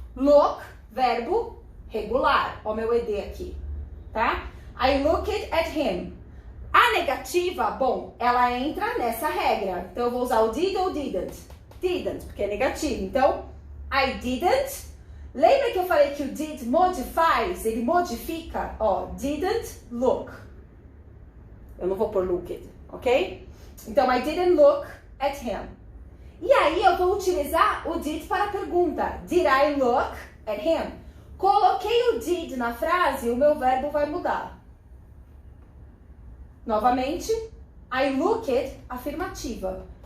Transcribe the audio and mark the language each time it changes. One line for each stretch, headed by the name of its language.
English: Look,
Portuguese: verbo regular. Ó, meu ed aqui, tá?
English: I looked at him.
Portuguese: A negativa, bom, ela entra nessa regra. Então, eu vou usar o did ou didn't? Didn't, porque é negativo. Então,
English: I didn't.
Portuguese: Lembra que eu falei que o did
English: modifies?
Portuguese: Ele modifica, ó,
English: didn't look.
Portuguese: Eu não vou pôr
English: looked,
Portuguese: ok? Então,
English: I didn't look at him.
Portuguese: E aí, eu vou utilizar o did para a pergunta.
English: Did I look at him?
Portuguese: Coloquei o did na frase, o meu verbo vai mudar. Novamente,
English: I looked,
Portuguese: afirmativa.